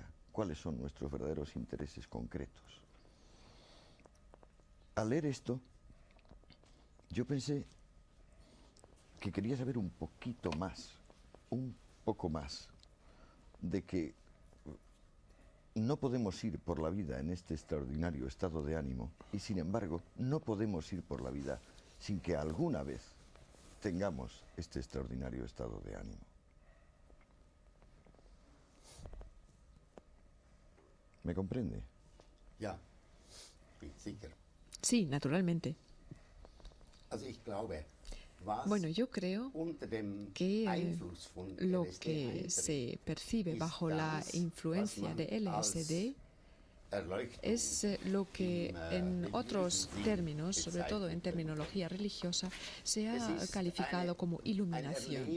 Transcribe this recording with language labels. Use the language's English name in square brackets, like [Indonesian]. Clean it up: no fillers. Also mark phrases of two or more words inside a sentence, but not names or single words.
[Spanish] ¿Cuáles son nuestros verdaderos intereses concretos? Al leer esto, yo pensé que quería saber un poquito más, un poco más, de que no podemos ir por la vida en este extraordinario estado de ánimo y, sin embargo, no podemos ir por la vida sin que alguna vez tengamos este extraordinario estado de ánimo. ¿Me comprende? [German] Ja, sicher. [Spanish] Sí, naturalmente. [German] Also ich glaube, [Spanish] bueno, yo creo que lo que se percibe bajo la influencia de LSD es lo que en otros términos, sobre todo en terminología religiosa, se ha calificado como iluminación.